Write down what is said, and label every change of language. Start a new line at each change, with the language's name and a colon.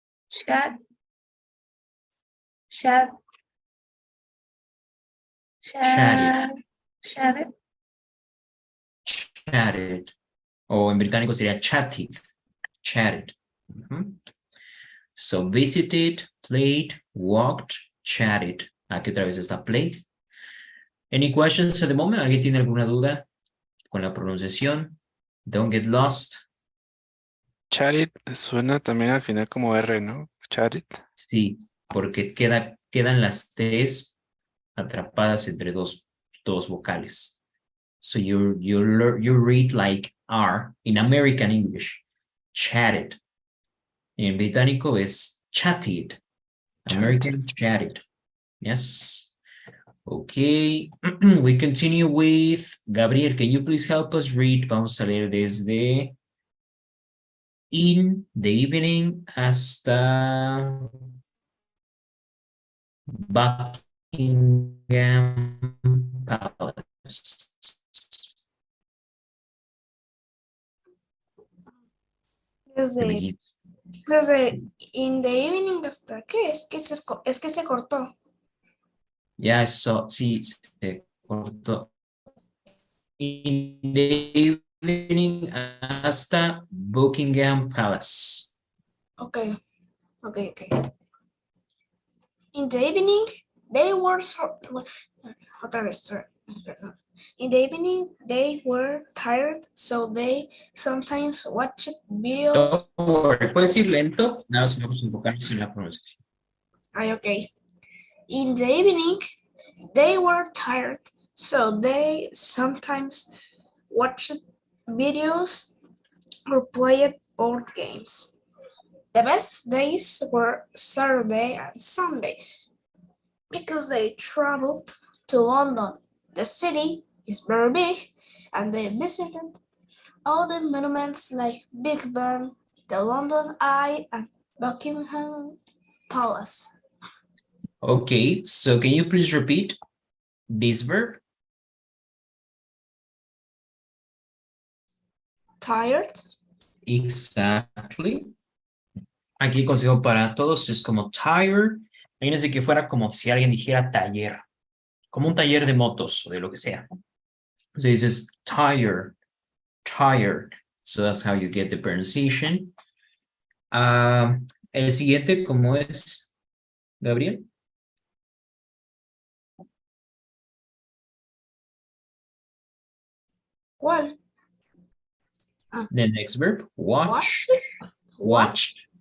English: Chat. Chat. Chatted. Chatted. Chatted.
Spanish: O en británico sería chatted.
English: Chatted. Ujú. So visited, played, walked, chatted.
Spanish: Aquí otra vez está played.
English: Any questions at the moment?
Spanish: ¿Alguien tiene alguna duda con la pronunciación?
English: Don't get lost.
Spanish: Charit suena también al final como R, ¿no?
English: Charit.
Spanish: Sí, porque quedan las T's atrapadas entre dos vocales.
English: So you read like R in American English. Chatted.
Spanish: En británico es chatted.
English: American chatted. Yes. Okay. We continue with Gabriel. Can you please help us read?
Spanish: Vamos a leer desde in the evening hasta Buckingham Palace. Desde in the evening hasta qué, es que se cortó. Ya eso, sí, se cortó. In the evening hasta Buckingham Palace.
English: Okay. In the evening, they were
Spanish: otra vez.
English: In the evening, they were tired, so they sometimes watched videos. Don't worry,
Spanish: puedes ir lento, nada más vamos a enfocarnos en la pronunciación.
English: Okay. In the evening, they were tired, so they sometimes watched videos or played board games. The best days were Saturday and Sunday because they traveled to London. The city is very big and they visited all the monuments like Big Ben, the London Eye, and Buckingham Palace. Okay, so can you please repeat this verb? Tired? Exactly.
Spanish: Aquí el consejo para todos es como tired. Imagínense que fuera como si alguien dijera taller, como un taller de motos o de lo que sea.
English: So dices tired, tired. So that's how you get the pronunciation.
Spanish: El siguiente, ¿cómo es, Gabriel? ¿Cuál?
English: The next verb, watch, Watch.